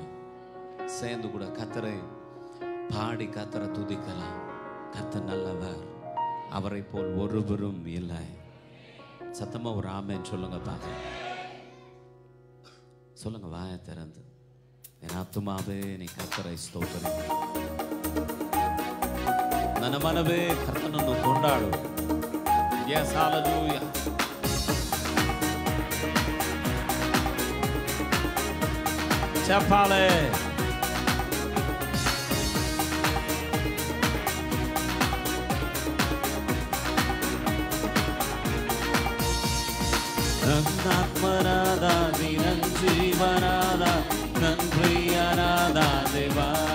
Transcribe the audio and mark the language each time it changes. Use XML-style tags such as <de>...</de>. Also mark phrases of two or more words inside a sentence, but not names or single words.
<ta>சேர்ந்து கூட கர்த்தரை பாடி கர்த்தரை துதிக்கலாம். கர்த்தர் நல்லவர், அவரை போல் ஒருவரும் இல்லை. சத்தமா ஒரு ஆமென் சொல்லுங்க பாக்க. சொல்லுங்க வாயை திறந்து. என் ஆத்துமாவே நீ கர்த்தரை ஸ்தோத்திரி.</ta> <kn>ನನ್ನ ಮನವೇ ಕರ್ತನನ್ನು ಕೊಂಡಾಡು.</kn> <en>Yes, hallelujah. ಚಪ್ಪಾಳೆ.</en> <kn>ನನ್ನಾತ್ಮನಾದ ನನ್ನ ಜೀವನಾದ ನನ್ನ ಪ್ರಿಯನಾದ ದೇವಾ.</kn>